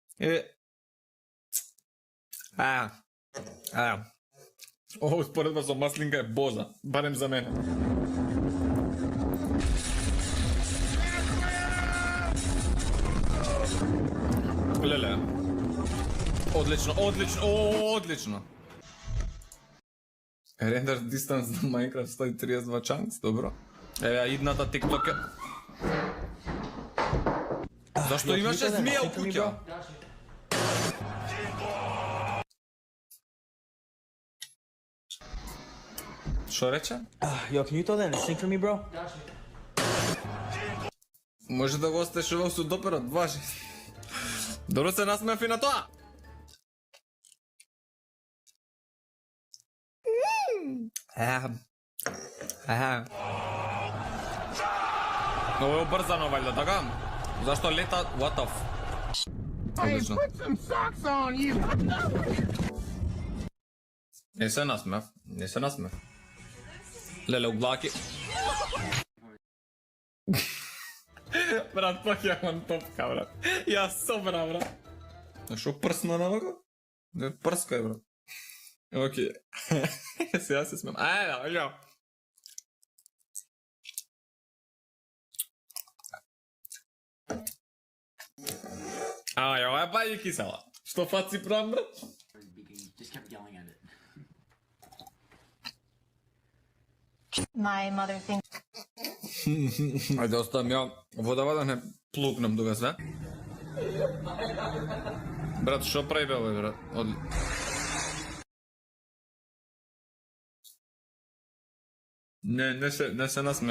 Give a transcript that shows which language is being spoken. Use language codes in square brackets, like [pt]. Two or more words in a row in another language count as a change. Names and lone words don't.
[mk] Ово успоредба со маслинка е боза, барем за мене. Леле. Одлично. Одлично. [en] Render distance [mk] на Minecraft 132 chunks, добро. Еве, идната TikTok е... Зашто имаше змија у куќа? Шо рече? [en] Yo, can you throw that in the sink for me, bro? [mk] Може да го остеш во судоперот, важи. Добро се насмеав и на тоа. Ово е обрзано, вајда, така? Зашто лета... [en] What the f... Одлично. [mk] Не се насмеав. Леле, углаки. Брат, пак јамам топка, брат. Јас собра, брат. Шо прсна на вака? Не прскај, брат. Океј. Сега се смеам. Ајде, јо. Ова е баје кисела. Што фаци правам, брат? [en] Just kept yelling at it. My mother thinks [mk] Ајде, оставам ја водава да не плукнам тука све. Брат, шо прави бе овој, брат? Не се насмеам.